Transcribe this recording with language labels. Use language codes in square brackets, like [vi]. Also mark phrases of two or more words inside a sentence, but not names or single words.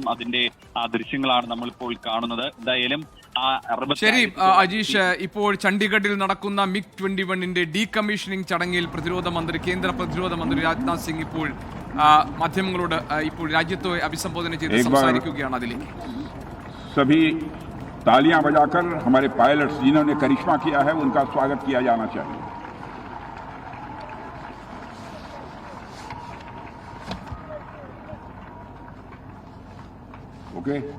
[ml] അതിന്റെ ദൃശ്യങ്ങളാണ് നമ്മളിപ്പോൾ കാണുന്നത്. എന്തായാലും ശരി അജീഷ്, ഇപ്പോൾ ചണ്ഡീഗഡിൽ നടക്കുന്ന MiG-21ന്റെ ഡീകമ്മീഷനിങ് ചടങ്ങിൽ കേന്ദ്ര പ്രതിരോധ മന്ത്രി രാജ്നാഥ് സിംഗ് ഇപ്പോൾ മാധ്യമങ്ങളോട് ഇപ്പോൾ രാജ്യത്തെ അഭിസംബോധന ചെയ്ത് സംസാരിക്കുകയാണ്. അതിലേക്ക് [hi] सभी तालियां बजाकर हमारे पायलट्स जिन्होंने करिश्मा किया है उनका स्वागत किया जाना चाहिए. ओके.